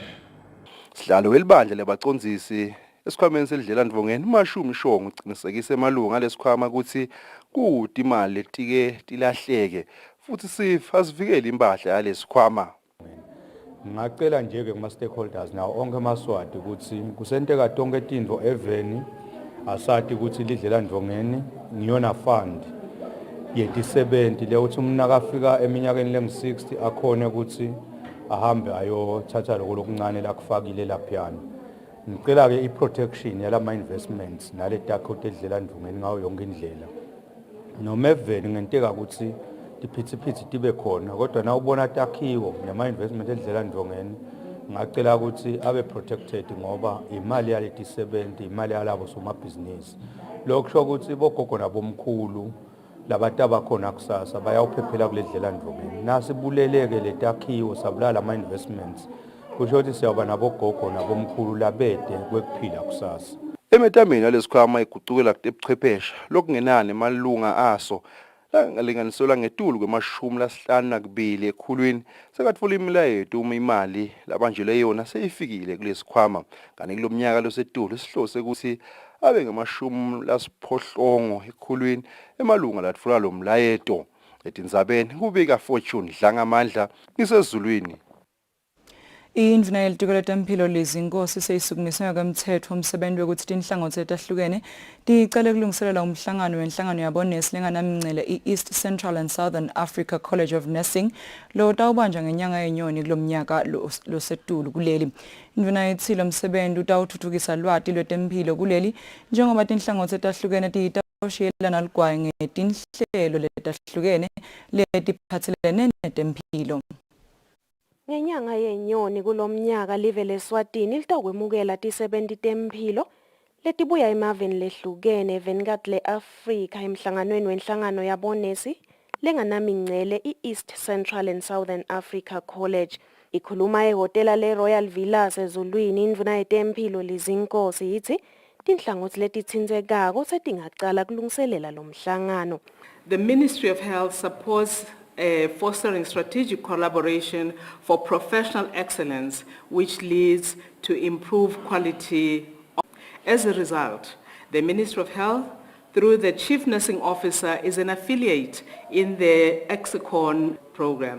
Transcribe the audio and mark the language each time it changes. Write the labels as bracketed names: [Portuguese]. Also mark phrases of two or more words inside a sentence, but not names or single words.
[Swati] Sihlalo welibandla lebacondzisi esikhwameni selidlelandvongeni uMashumi Shongo ucinisekise emalunga alesikhwama ukuthi kuti imali letike tilahleke futhi sivikele impahla yalesikhwama. Ngicela nje-ke kuma-stakeholders nawo onke amaswati ukuthi kusenteka tonke tintfo eveni asati ukuthi lidlelandvongeni ngiyona fund yetisebenti le uthi umnaka afika eminyakeni lengu-60 akhone ukuthi ahambe ayothatha lokho lokuncane lakufakile laphiyana. Ngicela-ke i-protection yalama-investments naletakho tedlelandvongeni ngayo yonke indlela. Noma eveni ngenteka ukuthi tiphithiphithi tibe khona kodwa na ubona takhiwo nema-investment edlelandvongeni ngacela ukuthi abe protected ngoba imali yaleti 70 imali yalabo somabhizinisi. Lokho ukuthi bogogo nabomkhulu labantu abakhona kusasa bayawuphephela kuledlela ndvongeni. Nasibuleleke letakhiwo sabulala ama investments. Kusho ukuthi siyaba nabogogo nabomkhulu labede kwekuphila kusasa. Emetameni yalesikhwama igucukela kutebuchwepheshe lokungenani malunga aso linganiselwa ngetulu kwe-52 ekhulwini sekatfola imilayeto uma imali labanjelwe yona seyifikile kulesikhwama kanti kulomnyaka losetulu sihlose ukuthi abe nge-80 ekhulwini emalunga latfola lo mlayeto. Etindzabeni kubika Fortune Dlangamandla ngisezulwini. Indvuna yelitiko letempilo lezinkosi seyisukumiswe kwemthetho umsebenzi wokuthi tinhlangothi etahlukene ticale kulungiselela umhlangano wenhlangano yabonesi lenganamngcele i-East Central and Southern Africa College of Nursing lo tawubanjwa ngenyanga yenyoni kulomnyaka losetulu kuleli. Indvuna yethilo umsebenzi utawuthuthukisa lwati lwetempilo kuleli njengoba tinhlangothi etahlukene titawushiyelana ligwayi ngetinhlelo letahlukene letiphathelene netempilo. Ngenyanga yenyoni kulomnyaka live leSwatini litokwemukela ti-70 temphilo letibuya emaveni lehlukene evenikati le-Afrika emhlanganweni wenhlangano yabonesi lenganamingcele i-East Central and Southern Africa College. Ikhuluma ehhotela le-Royal Villas ezulwini indvuna yetemphilo lizinkosi yithi tinhlangothi letithindzekako setingacala kulungiselela lo mhlangano. [English] The Ministry of Health supports fostering strategic collaboration for professional excellence, which leads to improved quality. As a result, the Ministry of Health, through the Chief Nursing Officer, is an affiliate in the Hexacon program.